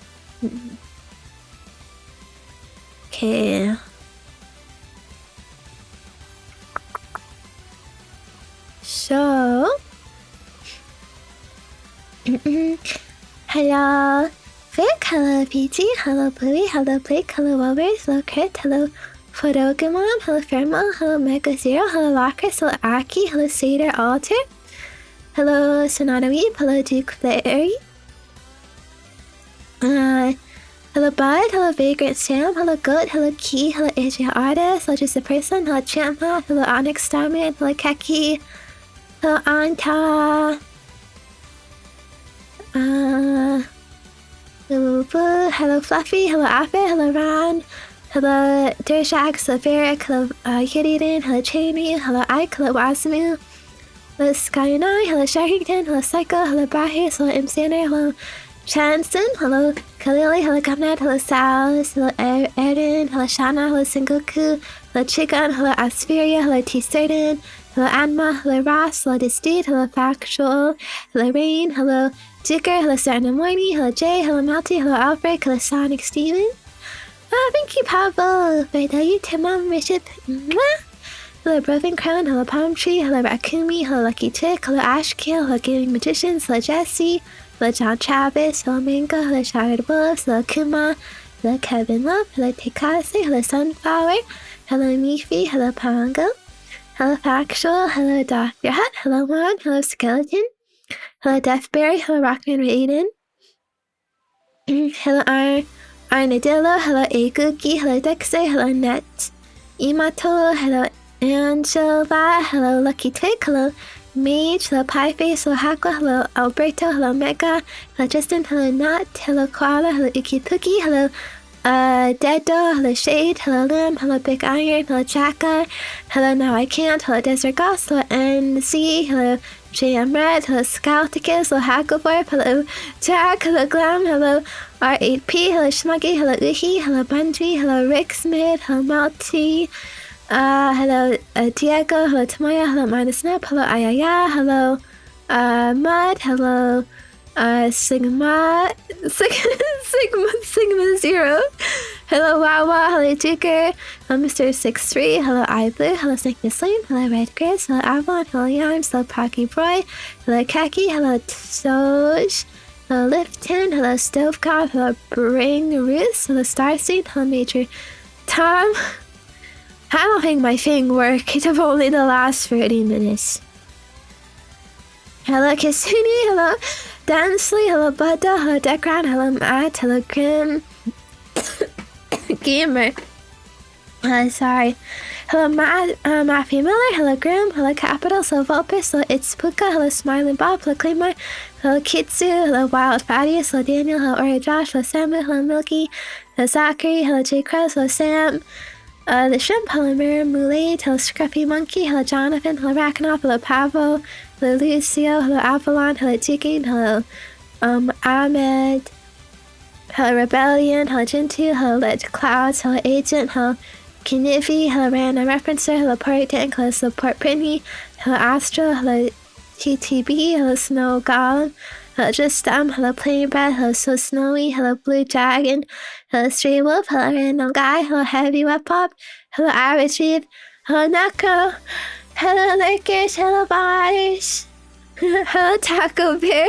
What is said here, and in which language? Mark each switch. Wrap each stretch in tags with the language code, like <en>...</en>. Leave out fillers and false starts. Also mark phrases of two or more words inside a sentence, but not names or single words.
<en>Okay. So, hello, Vic, hello, PG, hello, Bluey, hello, Blake, hello, Wilbers, hello, Crit, hello, Photogramon, hello, Fairmont, hello, Mega Zero, hello, Lacris, hello, Aki, hello, Seder Alter, hello, Sonata Weep, hello, Duke Fairy, hello, Bud, hello, Vagrant Sam, hello, Goat, hello, Key, hello, Asia Artist, hello, Just a Person, hello, Champma, hello, Onyx Starman, hello, Keki, hello, Anta, hello, Fluffy, hello, Affet, hello, Ron, hello, Dershax, hello, Varric, hello, Kittyden, hello, Chainry, hello, Ike, hello, Wasamu, hello, Sky9, hello, Sharkington, hello, Psycho, hello, Brahis, hello, Imsander, hello, Chanston, hello, Kalili, hello, Gumnat, hello, Salis, hello, Erin, hello, Shana, hello, Sengoku, hello, Chigun, hello, Aspheria, hello, T-Certain, hello, Anma, hello, Ross, hello, Disdeed, hello, Factual, hello, Rain, hello, Dicker, hello, Sarnamoini, hello, Jay, hello, Malty, hello, Alfred, hello, Sonic Steven. Thank you, Pablo, for the YouTube membership. Hello, Broken Crown, hello, Palm Tree, hello, Rakumi, hello, Lucky Chick, hello, Ashkill, hello, Gaming Magicians, hello, Jesse, hello, John Travis, hello, Mango, hello, Shattered Wolves, hello, Kuma, hello, Kevin Love, hello, Tekase, hello, Sunflower, hello, Mifi, hello, Pongo, hello, Factual, hello, Dr. Hut, hello, Mon, hello, Skeleton, hello, Deathberry, hello, Rockman Raiden, hello, Arnadillo, hello, Aguki, hello, Dexter, hello, Net, Imato, hello, Angela, hello, Lucky Tick, hello, Mage, hello, Pieface, hello, Hakwa, hello, Alberto, hello, Mega, hello, Justin, hello, Nat, hello, Koala, hello, Ikituki, hello, Dedo, hello, Shade, hello, Lim, hello, Big Iron, hello, Jacka, hello, Now I Can't, hello, Desert Goss, hello, NZ, hello, JM Red, hello, Scouticus, hello, Hackleborp, hello, Jack, hello, Glam, hello, R8P, hello, Schmuggy, hello, Uhi, hello, Bungie, hello, Rick Smith, hello, Malty, hello, Diego, hello, Tamaya, hello, Minus Nap, hello, Ayaya, hello, Mud, hello, Sigma Zero, hello, Wawa, hello, Duker, hello, Mr. 63, hello, iBlue, hello, Snake Slim, hello, Red Chris, hello, Avalon, hello, Yarms, hello, Pocky Boy, hello, Kaki, hello, Soj, hello, Lifton, hello, Stovecop, hello, Bring Roos, hello, Starseed, hello, Major Tom. I don't think my thing worked. It will only the last 30 minutes. Hello, Kisuni, hello, Dansley, hello, Buddha, hello, Dekran, hello, Matt, hello, Grim, Gamer. Sorry. Hello, Matthew Miller, hello, Grim, hello, Capital, hello, Vulpus, hello, It's Puka, hello, Smiling Bob, hello, Claymore, hello, Kitsu, hello, Wild Thaddeus, hello, Daniel, hello, Ori Josh, hello, Samu, hello, Milky, hello, Zachary, hello, J. Krause, hello, Sam, the Shrimp, hello, Mirror, Moulade, hello, Scruffy Monkey, hello, Jonathan, hello, Rakanov, hello, Pavo, hello, Lucio, hello, Avalon, hello, Jigging, hello, Ahmed, hello, Rebellion, hello, Jintu, hello, Ledge Clouds, hello, Agent, hello, Kinivi, hello, Random Referencer, hello, Party Tank, hello, Support Brittany, hello, Astro, hello, TTB, hello, Snow Golem, Hello Plain Bread, hello So Snowy, hello Blue Dragon, hello Stray Wolf, hello Random Guy, hello Heavy Wet Pop, hello Average Reeve, hello Neko, hello Lurkers, hello Bars, hello Taco Bear.</en>